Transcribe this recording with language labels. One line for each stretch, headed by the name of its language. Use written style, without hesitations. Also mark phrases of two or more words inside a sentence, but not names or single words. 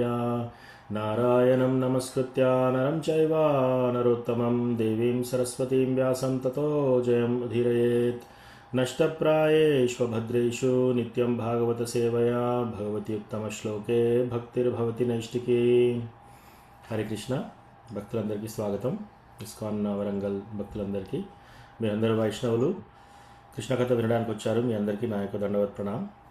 Sanskrit: नारायणं नमस्कृत्य नरं चैव नरोत्तमं देवीं सरस्वतीं व्यासं ततो जयमुदीरयेत्। नष्टप्रायेष्वभद्रेषु नित्यं भागवत सेवया भगवती उत्तमश्लोके भक्तिर्भवति नैष्टिकी। हरे कृष्ण
Telugu: భక్తులందరికీ స్వాగతం। ఇస్కాన్ వరంగల్ భక్తులందరికీ, మీ అందరు వైష్ణవులు కృష్ణ కథ వినడానికి వచ్చారు, మీ అందరికీ నా యొక్క దండవత్ ప్రణాం।